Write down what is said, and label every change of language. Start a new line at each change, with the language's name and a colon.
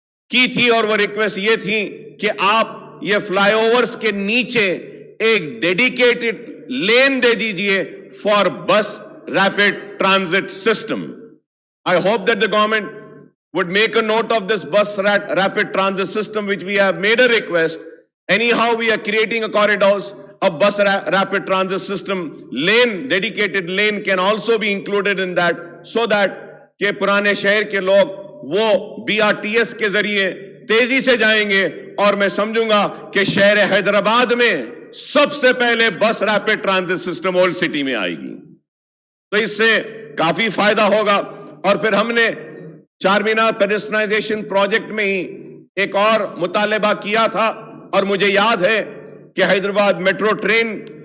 Urdu: کی تھی، اور وہ ریکویسٹ یہ تھی کہ آپ یہ فلائی اوورز کے نیچے ایک ڈیڈیکیٹڈ لین دے دیجئے فار بس rapid transit system.
English: I hope that the government would make a note of this bus rapid transit system, which we have made a request. Anyhow, we are creating a corridors, a bus rapid transit system. Lane, dedicated lane can also be included in that, so that
Urdu: کہ پرانے شہر کے لوگ وہ BRTS کے ذریعے تیزی سے جائیں گے، اور میں سمجھوں گا کہ شہر حیدرآباد میں سب سے پہلے بس rapid transit system old city میں آئے گی، تو اس سے کافی فائدہ ہوگا۔ اور پھر ہم نے چار مینار پیڈسٹرائزیشن پروجیکٹ میں ہی ایک اور مطالبہ کیا تھا، اور مجھے یاد ہے کہ حیدرآباد میٹرو ٹرین